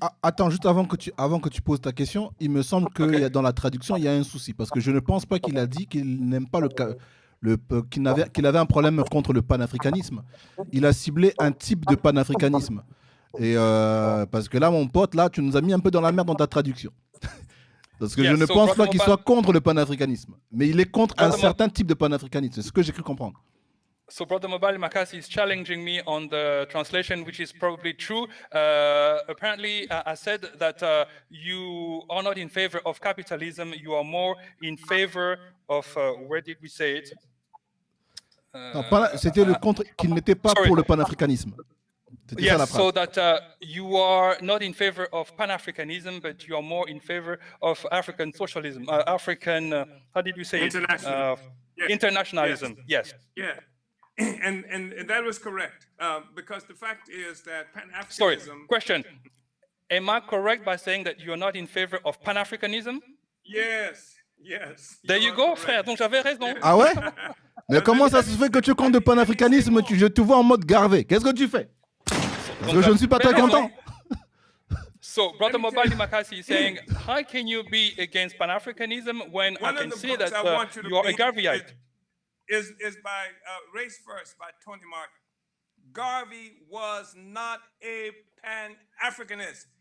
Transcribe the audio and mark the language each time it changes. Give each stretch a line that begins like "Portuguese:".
French: Attends, juste avant que tu poses ta question, il me semble que dans la traduction, il y a un souci, parce que je ne pense pas qu'il a dit qu'il n'aime pas qu'il avait un problème contre le panafricanisme. Il a ciblé un type de panafricanisme. Et parce que là, mon pote, là, tu nous as mis un peu dans la merde dans ta traduction. Parce que je ne pense pas qu'il soit contre le panafricanisme, mais il est contre un certain type de panafricanisme. C'est ce que j'ai cru comprendre.
English: So Brother Mobali Makasi is challenging me on the translation, which is probably true. Apparently, I said that you are not in favor of capitalism. You are more in favor of, where did we say it?
French: C'était le contre, qu'il n'était pas pour le panafricanisme.
English: Yes, so that you are not in favor of Pan-Africanism, but you are more in favor of African socialism, African, how did you say it? Internationalism, yes. Yeah, and that was correct, because the fact is that Pan-Africanism... Sorry, question. Am I correct by saying that you are not in favor of Pan-Africanism? Yes, yes. There you go,
French: frère, donc j'avais raison. Ah ouais? Mais comment ça se fait que tu comptes le panafricanisme, je te vois en mode Garvey? Qu'est-ce que tu fais? Parce que je ne suis pas très content.
English: So, Brother Mobali Makasi is saying, how can you be against Pan-Africanism when I can see that you are a Garveyite? Is by Race First by Tony Martin. Garvey was not a Pan-Africanist.